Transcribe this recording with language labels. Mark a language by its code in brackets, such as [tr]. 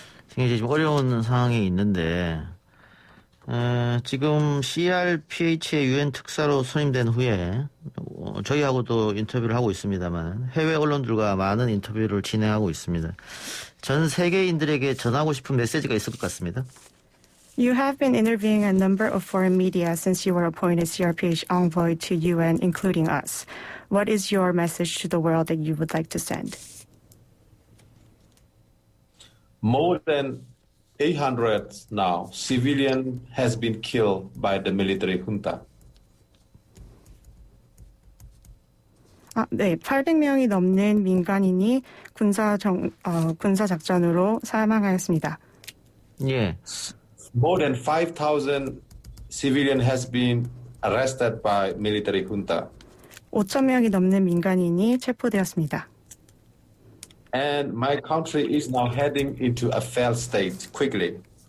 [ko] 굉장히 좀 어려운 상황이 있는데 지금 CRPH의 유엔 특사로 선임된 후에 저희하고도 인터뷰를 하고 있습니다만 해외 언론들과 많은 인터뷰를 진행하고 있습니다. 전 세계인들에게 전하고 싶은 메시지가 있을 것 같습니다. [en] You have been interviewing a number of foreign media since you were appointed CRPH envoy to UN, including us. What is your message to the world that you would like to send? More than 800 now civilian has been killed by the military junta. [ko] 네, 800명이 넘는 민간인이 군사 작전으로 사망하였습니다. 예. [en] More than 5,000 civilian has been arrested by military junta. [ko] 5,000명이 넘는 민간인이 체포되었습니다. [en] And my country is now heading into a failed state quickly.